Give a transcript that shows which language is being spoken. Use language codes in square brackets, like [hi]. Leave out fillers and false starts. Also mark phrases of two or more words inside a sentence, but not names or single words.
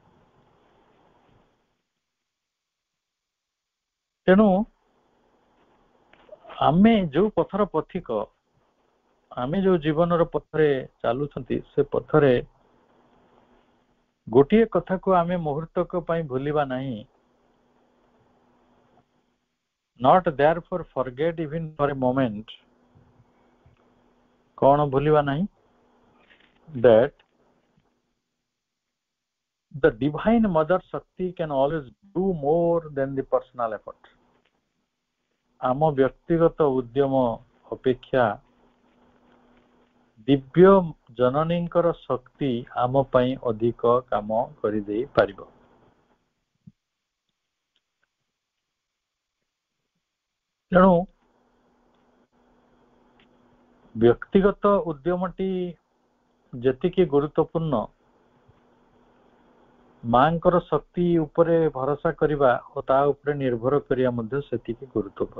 [or] ତେଣୁ ଆମେ ଯୋଉ ପଥର ପଥିକ, ଆମେ ଯୋଉ ଜୀବନର ପଥରେ ଚାଲୁଛନ୍ତି, ସେ ପଥରେ ଗୋଟିଏ କଥାକୁ ଆମେ ମୁହୂର୍ତ୍ତକ ପାଇଁ ଭୁଲିବା ନାହିଁ। [en] Not therefore forget even for a moment. [or] କଣ ଭୁଲିବା ନାହିଁ? [en] That the divine mother Shakti can always do more than the personal effort. [or] ଆମ ବ୍ୟକ୍ତିଗତ ଉଦ୍ୟମ ଅପେକ୍ଷା ଦିବ୍ୟ ଜନନୀଙ୍କର ଶକ୍ତି ଆମ ପାଇଁ ଅଧିକ କାମ କରିଦେଇ ପାରିବ। ତେଣୁ ବ୍ୟକ୍ତିଗତ ଉଦ୍ୟମଟି ଯେତିକି ଗୁରୁତ୍ୱପୂର୍ଣ୍ଣ, ମାଙ୍କର ଶକ୍ତି ଉପରେ ଭରସା କରିବା ଓ ତା ଉପରେ ନିର୍ଭର କରିବା ମଧ୍ୟ ସେତିକି ଗୁରୁତ୍ୱପୂର୍ଣ୍ଣ।